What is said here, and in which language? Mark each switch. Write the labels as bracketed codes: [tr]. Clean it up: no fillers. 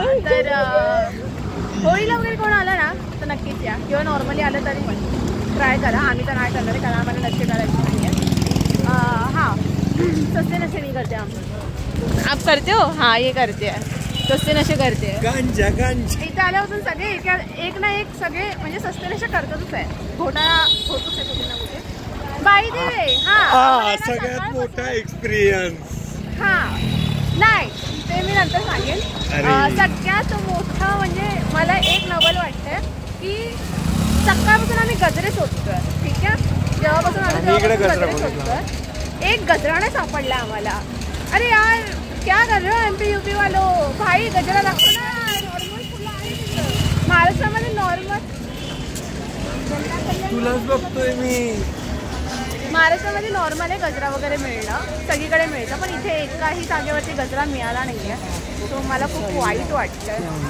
[mr] तर होळीला वगैरे कोण आलं ना तर नक्कीच या, किंवा नॉर्मली आलं तरी पण ट्राय करा. आम्ही तर नाही करणार कारण आम्हाला नक्की करायची नाही आहे. [hi] सस्ते नशे नहीं करते हम। आप करते हो? हाँ ये करते हैं, सस्ते नशे करते हैं। गांजा गांजा [mr] इथे आल्यापासून सगळे एक ना एक सगळे म्हणजे सस्ते नशे करतातच आहे, घोटाळा होतोच आहे कुठे ना कुठे। बाई दे हा सगळ्यात मोठा एक्सपिरियन्स। हा नाही ते मी नंतर सांगेन। अरे. सगळ्यात मोठं म्हणजे मला एक नवल वाटतंय की सकाळपासून आम्ही गजरे शोधतोय, ठीक आहे, जेव्हापासून आम्ही इकडे तेव्हापासून गजरा गजरे शोधतोय, एक गजरा नाही सापडला आम्हाला। [hi] अरे यार क्या कर रहे हो एमपी यूपी वालो, भाई [mr] गजरा दाखव ना। नॉर्मल फुलं आहे तिथं महाराष्ट्रामध्ये, नॉर्मल तुलाच बघतोय मी। महाराष्ट्रामध्ये नॉर्मल आहे गजरा वगैरे मिळणं, सगळीकडे मिळतं, पण इथे एकाही जागेवरती गजरा मिळाला नाही आहे, तो मला खूप वाईट वाटतंय।